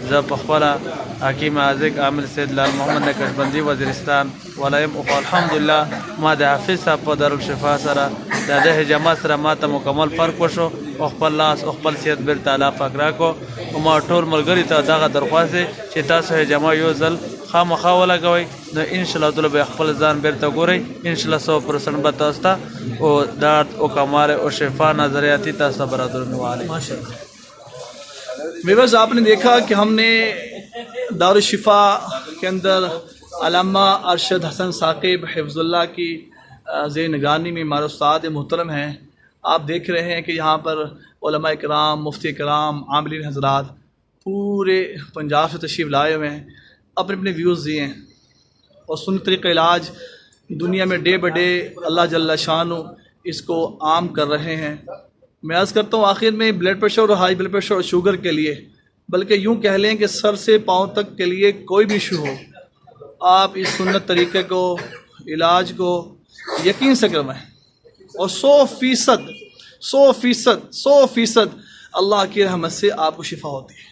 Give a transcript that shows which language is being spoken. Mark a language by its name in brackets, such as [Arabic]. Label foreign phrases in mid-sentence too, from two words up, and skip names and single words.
[Pashto] زه په خپله حکیم عازق عامر سید لال محمد نقشبندی وزیرستان ولایم، او الحمدلله ما د حافظ صاحب په دارالشفا سره د دې حجامه سره ما ته مکمل فرق وشو، او خپل لاس او خپل صحت بیرته الله پاک راکړو۔ او ما ټول ملګري ته دغه درخواست دی چې تاسو حجامه یو ځل خامخا ولګوئ، نو انشاءالله تعالی به خپل ځان بیرته ګورئ، انشاءالله 100% به تاسو ته او درد او کمال او شفا نظریاتی تاسو ته برابرونه والی۔ [Urdu] ویورز، آپ نے دیکھا کہ ہم نے دارالشفاء کے اندر علامہ ارشد حسن ثاقب حفظ اللہ کی زیر نگرانی میں ہمارے استاد محترم ہیں۔ آپ دیکھ رہے ہیں کہ یہاں پر علماء کرام، مفتی کرام، عاملین حضرات پورے پنجاب سے تشریف لائے ہوئے ہیں۔ اپنے اپنے ویوز دیے ہیں اور سنت طریقہ علاج دنیا میں [English] day by day [Urdu] اللہ جل شانہ اس کو عام کر رہے ہیں. میں عرض کرتا ہوں آخر میں [English] blood pressure [Urdu] اور [English] high blood pressure [Urdu] اور شوگر کے لیے، بلکہ یوں کہہ لیں کہ سر سے پاؤں تک کے لیے کوئی بھی ایشو ہو، آپ اس سنت طریقے کو علاج کو یقین سے کروائیں اور 100% اللہ کی رحمت سے آپ کو شفا ہوتی ہے.